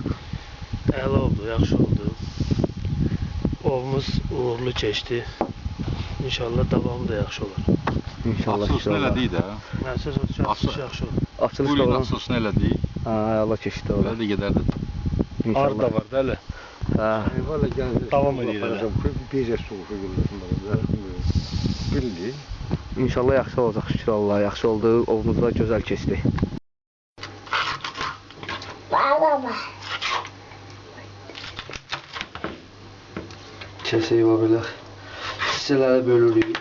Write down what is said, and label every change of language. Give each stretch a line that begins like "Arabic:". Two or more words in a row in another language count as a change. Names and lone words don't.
Azerbaijani: Əla oldu, yaxşı oldu. Ovumuz uğurlu keçdi. İnşallah davamı da yaxşı olur. İnşallah. Açılışını elədik də. Mən söz açılış yaxşı olur. Açılış Bu da ilin var. açılışını elədik. Ha, Allah keçdi ora. Belə də gedərdi. Ar da var da elə. Ha.
Turkish: Valla geldi. Davam ediyor. Bir de soğuk gülüyor. Bildi.
Azerbaijani: İnşallah yaxşı olacaq şükür Allah. Yaxşı oldu. Ovumuz da gözəl keçdi. Kəsəyi var belə. Hissələrə bölürük.